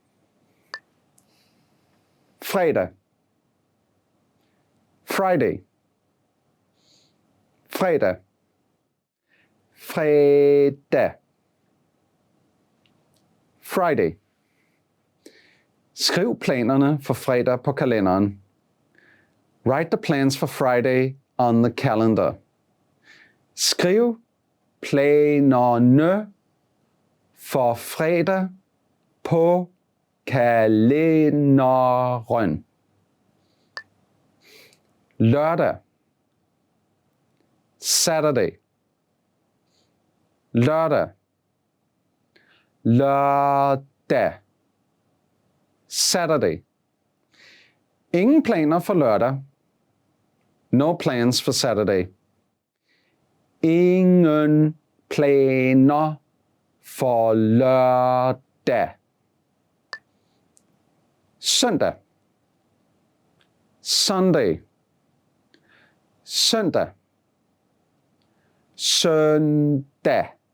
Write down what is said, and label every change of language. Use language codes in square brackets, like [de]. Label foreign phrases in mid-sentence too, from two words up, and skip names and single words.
[da] Fredag. Friday. Fredag. Fredag. [en] Friday. [da] Skriv planerne for fredag på kalenderen. [en] Write the plans for Friday on the calendar. [da] Skriv planerne for fredag på kalenderen. Lørdag. Saturday. Lørdag. Lørdag. [en] Saturday. [da] Ingen planer for lørdag. [en] No plans for Saturday. [da] Ingen planer for lørdag. Søndag. Sunday. Søndag. Søndag.